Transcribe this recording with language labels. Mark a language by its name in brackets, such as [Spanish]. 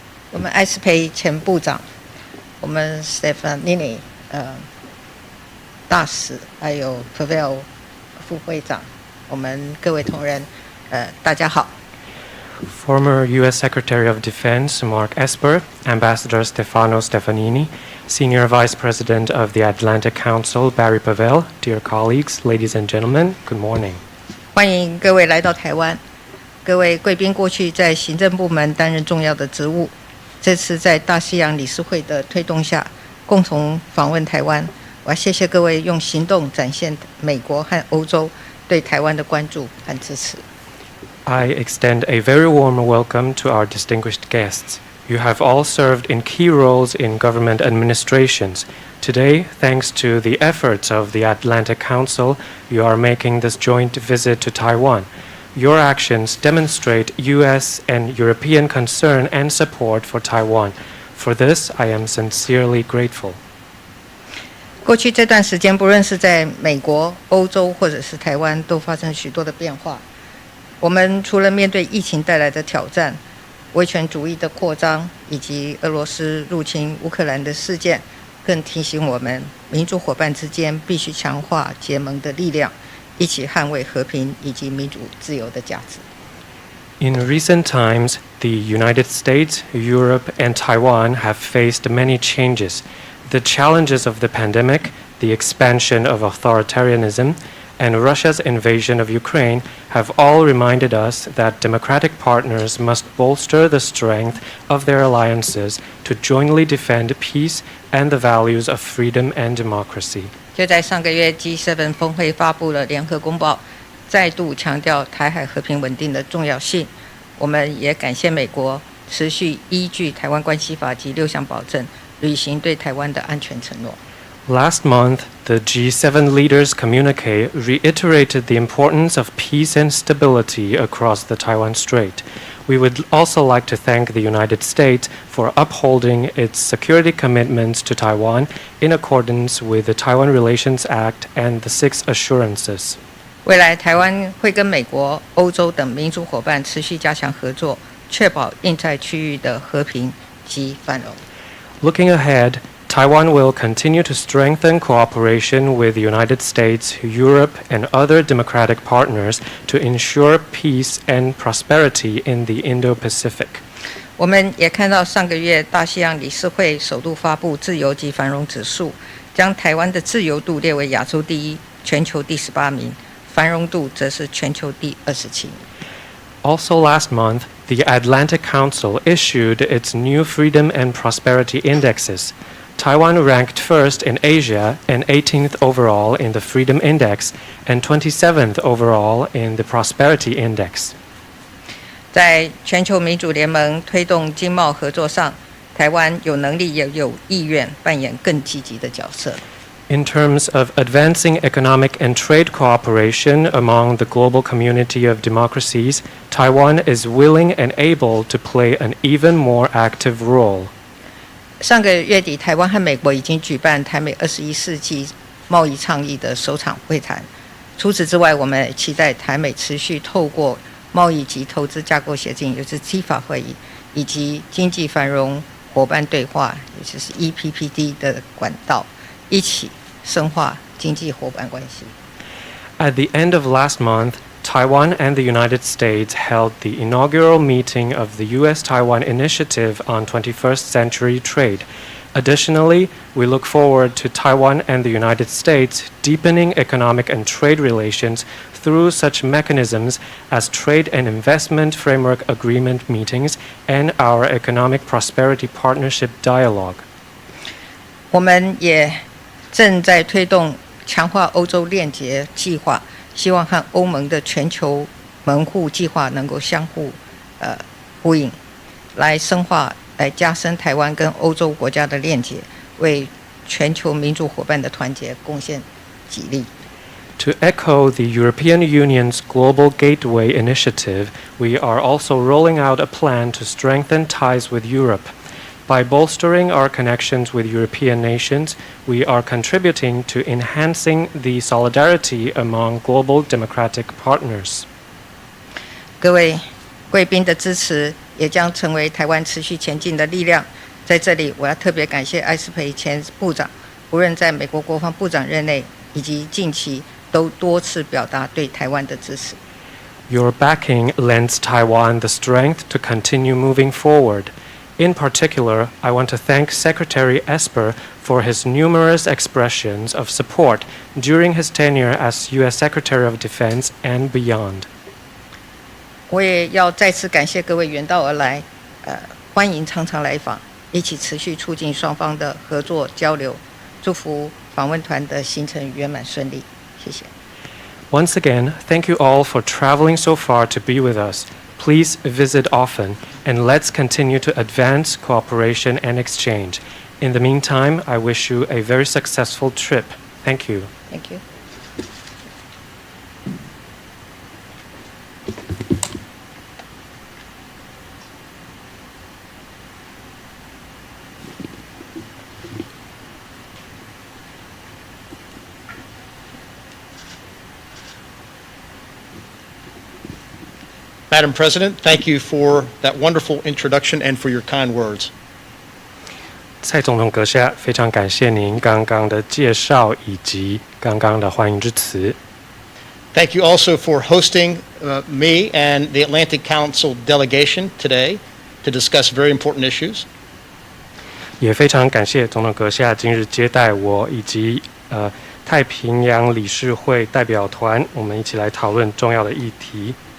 [Chinese] 我们艾斯培前部长，我们 Stefanini 大使，还有 Pavel 副会长，我们各位同仁，大家好。 [English] Former U.S. Secretary of Defense Mark Esper, Ambassador Stefano Stefanini, Senior Vice President of the Atlantic Council Barry Pavel, dear colleagues, ladies and gentlemen, good morning. [Chinese] 欢迎各位来到台湾。各位贵宾过去在行政部门担任重要的职务，这次在大西洋理事会的推动下，共同访问台湾。我要谢谢各位用行动展现美国和欧洲对台湾的关注和支持。 [English] I extend a very warm welcome to our distinguished guests. You have all served in key roles in government administrations. Today, thanks to the efforts of the Atlantic Council, you are making this joint visit to Taiwan. Your actions demonstrate U.S. and European concern and support for Taiwan. For this, I am sincerely grateful. [Chinese] 过去这段时间，不论是在美国、欧洲或者是台湾，都发生许多的变化。我们除了面对疫情带来的挑战、威权主义的扩张以及俄罗斯入侵乌克兰的事件，更提醒我们，民主伙伴之间必须强化结盟的力量，一起捍卫和平以及民主自由的价值。 [English] In recent times, the United States, Europe, and Taiwan have faced many changes. The challenges of the pandemic, the expansion of authoritarianism, and Russia's invasion of Ukraine have all reminded us that democratic partners must bolster the strength of their alliances to jointly defend peace and the values of freedom and democracy. [Chinese] 就在上个月 G7 峰会发布了联合公报，再度强调台海和平稳定的重要性。我们也感谢美国持续依据台湾关系法及6项保证，履行对台湾的安全承诺。 [English] Last month, the G7 leaders' communique reiterated the importance of peace and stability across the Taiwan Strait. We would also like to thank the United States for upholding its security commitments to Taiwan in accordance with the Taiwan Relations Act and the Six Assurances. [Chinese] 未来台湾会跟美国、欧洲等民主伙伴持续加强合作，确保印太区域的和平及繁荣。 [English] Looking ahead, Taiwan will continue to strengthen cooperation with the United States, Europe, and other democratic partners to ensure peace and prosperity in the Indo-Pacific. [Chinese] 我们也看到上个月大西洋理事会首度发布自由及繁荣指数，将台湾的自由度列为亚洲第1、全球第18名，繁荣度则是全球第27名。 [English] Also last month, the Atlantic Council issued its new Freedom and Prosperity Indexes. Taiwan ranked first in Asia and 18th overall in the Freedom Index and 27th overall in the Prosperity Index. [Chinese] 在全球民主联盟推动经贸合作上，台湾有能力也有意愿扮演更积极的角色。 [English] In terms of advancing economic and trade cooperation among the global community of democracies, Taiwan is willing and able to play an even more active role. [Chinese] 上个月底，台湾和美国已经举办台美21世纪贸易倡议的首场会谈。除此之外，我们也期待台美持续透过贸易及投资架构协定，也就是 TIFA 会议，以及经济繁荣伙伴对话，也就是 EPPD 的管道，一起深化经济伙伴关系。 [English] At the end of last month, Taiwan and the United States held the inaugural meeting of the U.S.-Taiwan Initiative on 21st Century Trade. Additionally, we look forward to Taiwan and the United States deepening economic and trade relations through such mechanisms as Trade and Investment Framework Agreement meetings and our Economic Prosperity Partnership Dialogue. [Chinese] 我们也正在推动强化欧洲链结计划，希望和欧盟的全球门户计划能够相互呼应，来深化、来加深台湾跟欧洲国家的链结，为全球民主伙伴的团结贡献己力。 [English] To echo the European Union's Global Gateway Initiative, we are also rolling out a plan to strengthen ties with Europe. By bolstering our connections with European nations, we are contributing to enhancing the solidarity among global democratic partners. [Chinese] 各位贵宾的支持也将成为台湾持续前进的力量。在这里，我要特别感谢艾斯培前部长，无论在美国国防部长任内以及近期，都多次表达对台湾的支持。 [English] Your backing lends Taiwan the strength to continue moving forward. In particular, I want to thank Secretary Esper for his numerous expressions of support during his tenure as U.S. Secretary of Defense and beyond. [Chinese] 我也要再次感谢各位远道而来，欢迎常常来访，一起持续促进双方的合作交流，祝福访问团的行程圆满顺利。谢谢。 [English] Once again, thank you all for traveling so far to be with us. Please visit often, and let's continue to advance cooperation and exchange. In the meantime, I wish you a very successful trip. Thank you. Thank you. Madam President, thank you for that wonderful introduction and for your kind words. [Chinese] 蔡总统阁下，非常感谢您刚刚的介绍以及刚刚的欢迎之词。 [English] Thank you also for hosting me and the Atlantic Council delegation today to discuss very important issues. [Chinese] 也非常感谢总统阁下今日接待我以及太平洋理事会代表团，我们一起来讨论重要的议题。